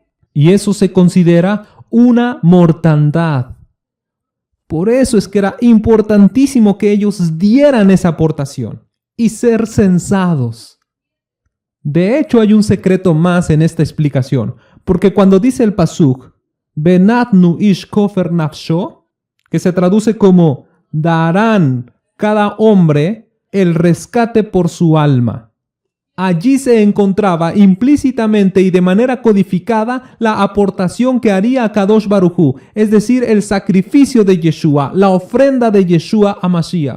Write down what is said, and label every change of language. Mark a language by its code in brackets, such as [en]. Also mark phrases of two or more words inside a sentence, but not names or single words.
[es] Y eso se considera una mortandad. Por eso es que era importantísimo que ellos dieran esa aportación y ser censados. De hecho, hay un secreto más en esta explicación, porque cuando dice el pasuk, [he] ונתנו איש כפר נפשו, [es] que se traduce como darán cada hombre el rescate por su alma. Allí se encontraba implícitamente y de manera codificada la aportación que haría [he] הקדוש ברוך הוא, [es] es decir, el sacrificio de Yeshua, la ofrenda de Yeshua [he] המשיח.